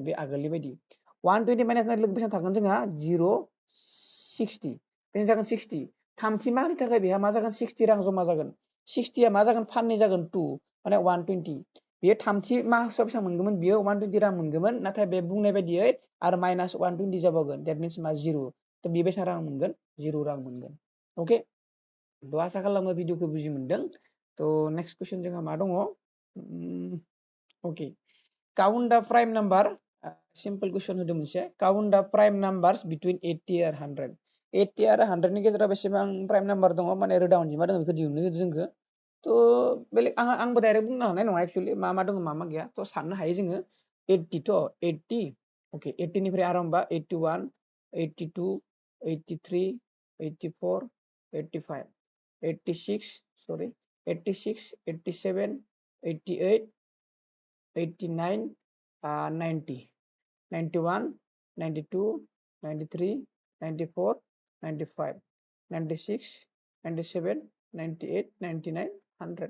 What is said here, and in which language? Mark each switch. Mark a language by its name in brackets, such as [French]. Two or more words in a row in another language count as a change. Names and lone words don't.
[Bodo] बे आगोलनि बायदि 120 माइनास जानाय लोगो बेसेबां थागोन जोंहा 060 बेसेबां जागोन 60 थामथि माहनि थाखाय बेहा मा जागोन 60 रां जमा जागोन 60 आ मा जागोन फाननै जागोन 2 माने 120 बियो थामथि मासाव बेसेबां मोनगौमोन बियो 120 रां मोनगौमोन नाथाय बे बुंनाय बायदियै आरो माइनास 120 जाबावगोन [English] that means [Bodo] मा 0 तो बे बेसेबां रां मोनगोन 0 रां मोनगोन ओके तो आसा खालामो भिडिअखौ बुजि मोनदों तो [English] next question [Bodo] जोंहा मा दङ Okay. [English] Count the prime number. Simple question [Bodo] होदों मोनसे. [English] Count the prime numbers between 80 and 100. [Bodo] 80 आरो 100 नि गेजेराव बेसेबां [English] prime number [Bodo] दङ माने रोदा अनजिमा दङ बेखौ दिहुननो होदों जोंखो. थ' बेलेग आंबो डाइरेक्ट बुंनो हानाय नङा एक्चुअली मा दङ मा गैया. थ' साननो हायो जोङो 80 थ' 80. Okay, 80 निफ्राय आरो होमबा 81, 82, 83, 84, 85, 86, sorry, 86, 87, 88, 89, 90, 91, 92, 93, 94, 95, 96, 97, 98, 99, 100.